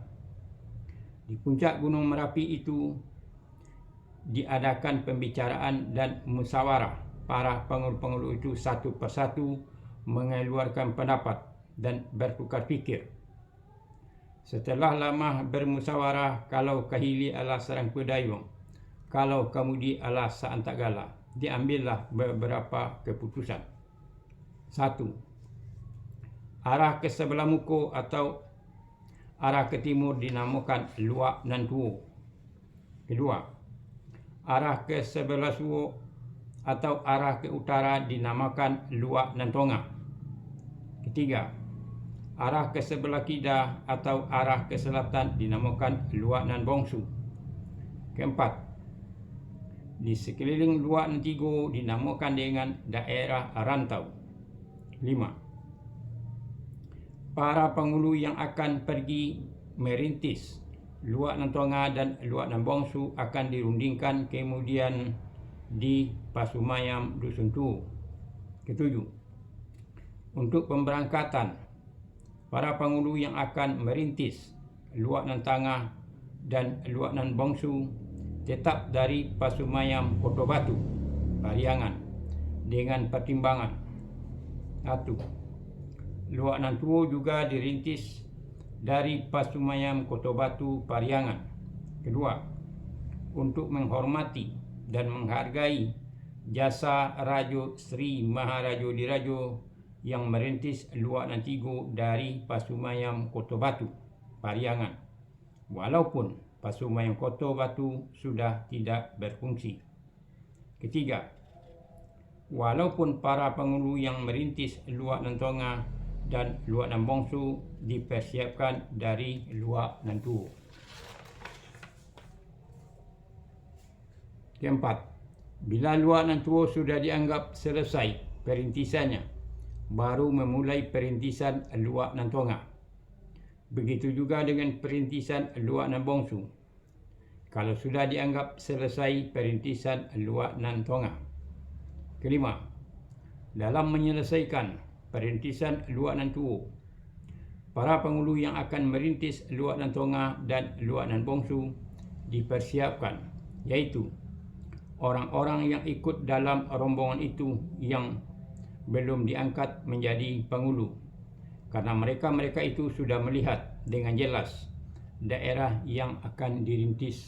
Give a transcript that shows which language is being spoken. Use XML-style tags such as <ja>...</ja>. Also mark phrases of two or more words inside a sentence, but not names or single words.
<id>Di puncak Gunung Merapi itu diadakan pembicaraan dan musyawarah. Para penghulu-penghulu itu satu persatu mengeluarkan pendapat dan bertukar fikir.</id> <min>Setelah lama bermusyawarah, kalau kahili ala sarang pedayung, kalau kamudi ala saantagala,</min> <id>diambillah beberapa keputusan. 1. Arah ke sebelah muka atau arah ke timur dinamakan luak nan tuo. 2. Arah ke sebelah suo atau arah ke utara dinamakan luak nan tonga. 3. Arah ke sebelah kida atau arah ke selatan dinamakan luak nan bongsu. 4. Di sekeliling luak nan tigo dinamakan dengan daerah rantau. 5. Para penghulu yang akan pergi merintis luak nan tonga dan luak nan bongsu akan dirundingkan kemudian di Pasumayam Dusun Tuo. 7. Untuk pemberangkatan para penghulu yang akan merintis luak nan tengah dan luak nan bongsu tetap dari Pasumayam Kota Batu, Pariangan, dengan pertimbangan 1. Luak nan tuo juga dirintis dari Pasumayam Kota Batu, Pariangan. 2. Untuk menghormati dan menghargai jasa Raja Sri Maharaja Diraja yang merintis luak nan tigo dari Pasumayam Kota Batu, Pariangan, walaupun Pasumayam Kota Batu sudah tidak berfungsi. 3. Walaupun para penghulu yang merintis luak nan tonga dan luak nan bongsu dipersiapkan dari luak nan tuo. 4. Bila luak nan tuo sudah dianggap selesai perintisannya, baru memulai perintisan luak nan tonga. Begitu juga dengan perintisan luak nan bongsu. Kalau sudah dianggap selesai perintisan luak nan tonga. 5. Dalam menyelesaikan perintisan luak nan tuo, para penghulu yang akan merintis luak nan tonga dan luak nan bongsu dipersiapkan, yaitu orang-orang yang ikut dalam rombongan itu yang belum diangkat menjadi penghulu, karena mereka itu sudah melihat dengan jelas daerah yang akan dirintis.</id>